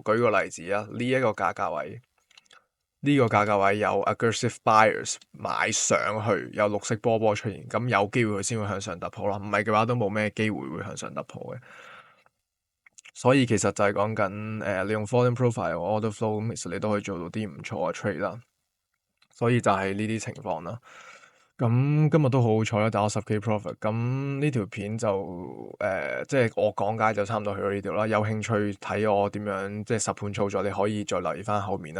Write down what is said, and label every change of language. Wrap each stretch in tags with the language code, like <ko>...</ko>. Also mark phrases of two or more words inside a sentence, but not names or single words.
<yue>舉個例子啊，呢一個價格位。呢個價格位有</yue> <en>aggressive buyers</en> <yue>買上去，有綠色波出現，咁有機會佢先會向上突破啦。唔係嘅話，都冇咩機會會向上突破嘅。所以其實就係講緊你用</yue> <en>volume profile order flow，</en> <yue>咁其實你都可以做到啲唔錯嘅 trade 啦。所以就係呢啲情況啦。咁今日都好好彩啦，打咗10K profit。咁呢條片就即係我講解就差唔多去到呢度啦。有興趣睇我點樣即係實盤操作，你可以再留意翻後面啦。</yue>